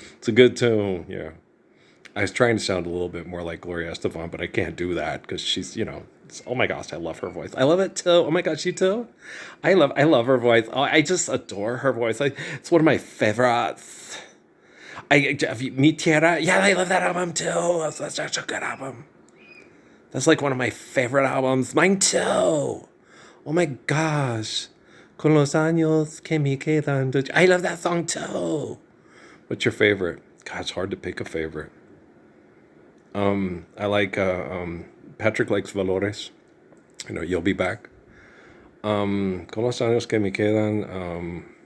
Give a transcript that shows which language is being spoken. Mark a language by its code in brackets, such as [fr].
[en] It's a good tune, yeah. I was trying to sound a little bit more like Gloria Estefan, but I can't do that because she's, oh my gosh, I love her voice. I love it too. Oh my gosh, you too? I love her voice. Oh, I just adore her voice. It's one of my favorites. Mi Tierra, yeah, I love that album too. That's such a good album. That's like one of my favorite albums. Mine too. Oh my gosh. [es] Con los años que me quedan. [en] I love that song too. What's your favorite? God, it's hard to pick a favorite. I like Patrick likes Valores. You'll be back. [es] Con los años que me quedan.